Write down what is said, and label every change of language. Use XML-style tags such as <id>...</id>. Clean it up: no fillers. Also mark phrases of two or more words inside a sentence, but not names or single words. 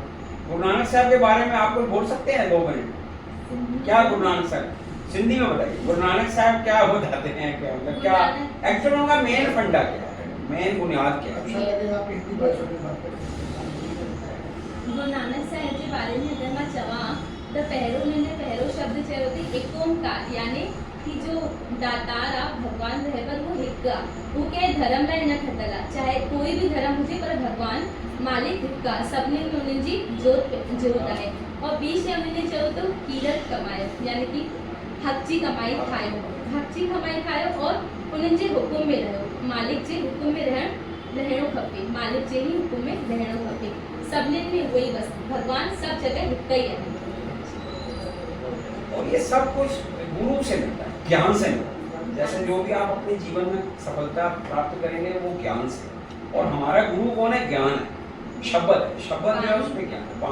<hi>गुरु नानक साहब के बारे में आप कुछ बोल सकते हैं 2 मिनट? क्या गुरु नानक साहब, सिंधी में बताइए, गुरु नानक साहब क्या हो जाते हैं, क्या मतलब क्या एक्चुअली उनका मेन फंडा क्या है, मेन बुनियाद क्या है?</hi> <sd>गुरु नानक साहब</sd> <hi>के बारे में अगर</hi> <sd>मां चवां तो पहिरों शब्द चयो थी एक ओंकार, यानी कि जो दातार आ भगवान रहबर वो हिक आ। वो कहे धर्म लाइ न खतला, चाहे कोई भी धर्म हुजे पर भगवान मालिक हिक आ। सभिनी में उन्हनि जी जोत आहे।</sd> <hi>और बीच में</hi> <sd>उन्हनि चयो तो कीरत कमायो, यानी कि हक जी कमाई खायो और उन्हनि जे हुकुम में रहो। मालिक जे हुकुम में रहणो खपे, मालिक जे ही हुकुम में रहणो खपे।</sd> <hi>सभिनी में वही बस भगवान सब जगह हिक ही है। और ये सब कुछ गुरु से मिलता है, ज्ञान से मिलता है। जैसे जो भी आप अपने जीवन में सफलता प्राप्त करेंगे वो ज्ञान से। और हमारा गुरु कौन है? ज्ञान है, शब्द है। शब्द जो है उसमें ज्ञान है।</hi>